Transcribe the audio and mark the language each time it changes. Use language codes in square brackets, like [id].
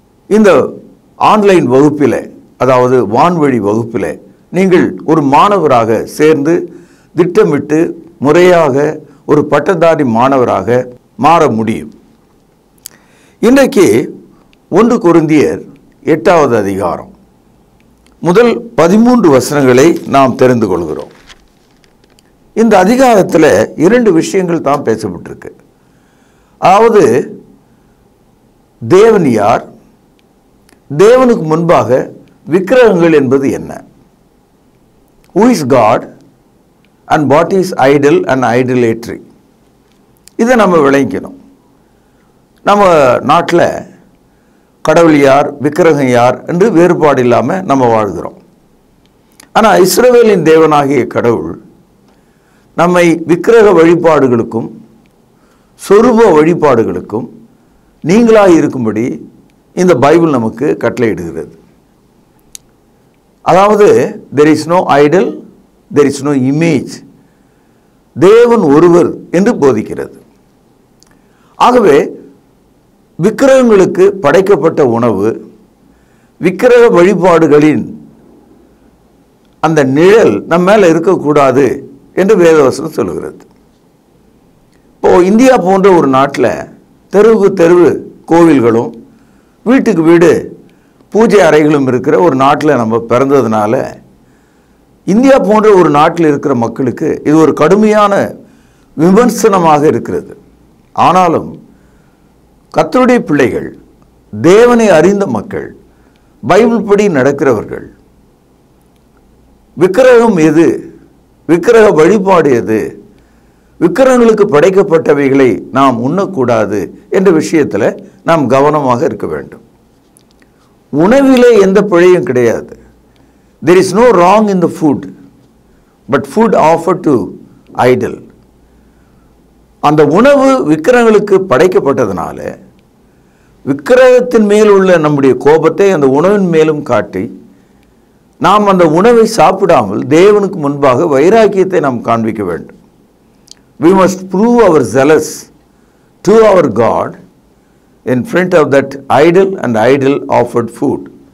[ta] இந்த ஆன்லைன் வகுப்பில், அதாவது வான்வழி வகுப்பில் நீங்கள் ஒரு மாணவராக சேர்ந்து திட்டமிட்டு முறையாக ஒரு பட்டதாரி மாணவராக மாற முடியும். இன்றைக்கு 1 கொரிந்தியர் 8வது அதிகாரம் முதல் 13 வசனங்களை நாம் தெரிந்து கொள்கிறோம். இந்த அதிகாரத்தில் 2 விஷயங்கள் தான் பேசப்பட்டிருக்கு. அதாவது தேவன் யார், தேவனுக்கு முன்பாக விக்கிரகங்கள் என்பது என்ன, [en] who is God and what is idol and idolatry. [ta] இதை நம்ம விளங்கிக்கணும். நம்ம நாட்டில் கடவுள் யார், விக்கிரகம் யார் என்று வேறுபாடு இல்லாமல் நம்ம வாழ்கிறோம். ஆனால் இஸ்ரவேலின் தேவனாகிய கடவுள் நம்மை விக்கிரக வழிபாடுகளுக்கும் சொரூப வழிபாடுகளுக்கும் நீங்களாக இருக்கும்படி இந்த பைபிள் நமக்கு கட்டளையிடுகிறது. அதாவது [en] there is no idol, there is no image, [ta] தேவன் ஒருவர் என்று போதிக்கிறது. ஆகவே விக்கிரகங்களுக்கு படைக்கப்பட்ட உணவு, விக்கிரக வழிபாடுகளின் அந்த நிழல் நம்ம மேலே இருக்கக்கூடாது என்று வேதவசனம் சொல்லுகிறது. இப்போது இந்தியா போன்ற ஒரு நாட்டில் தெருவுக்கு தெருவு கோவில்களும் வீட்டுக்கு வீடு பூஜை அறைகளும் இருக்கிற ஒரு நாட்டில் நம்ம பிறந்ததுனால இந்தியா போன்ற ஒரு நாட்டில் இருக்கிற மக்களுக்கு இது ஒரு கடுமையான விமர்சனமாக இருக்கிறது. ஆனாலும் கர்த்தருடைய பிள்ளைகள், தேவனை அறிந்த மக்கள், பைபிள் படி நடக்கிறவர்கள், விக்கிரகம் எது, விக்கிரக வழிபாடு எது, விக்கிரகங்களுக்கு படைக்கப்பட்டவைகளை நாம் உண்ணக்கூடாது என்ற விஷயத்தில் நாம் கவனமாக இருக்க வேண்டும். உணவிலே எந்த பிழையும் கிடையாது. [en] there is no wrong in the food, but food offered to idol. [ta] அந்த உணவு விக்கிரகங்களுக்கு படைக்கப்பட்டதுனால விக்கிரகத்தின் மேல் உள்ள நம்முடைய கோபத்தை அந்த உணவின் மேலும் காட்டி நாம் அந்த உணவை சாப்பிடாமல் தேவனுக்கு முன்பாக வைராக்கியத்தை நாம் காண்பிக்க வேண்டும். [en] We must prove our zealous to our God in front of that idol and idol offered food.